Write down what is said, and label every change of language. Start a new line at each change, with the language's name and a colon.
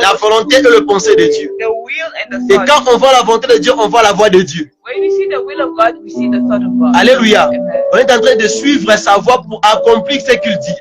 French: La volonté et le pensée de Dieu.
English: the will and the
French: Et
English: thought.
French: quand on voit la volonté de Dieu, on voit la voix de Dieu.
English: When we see the will of God, we see the thought of God. Alléluia. Amen.
French: On est en train de suivre sa voix pour accomplir ce qu'il dit.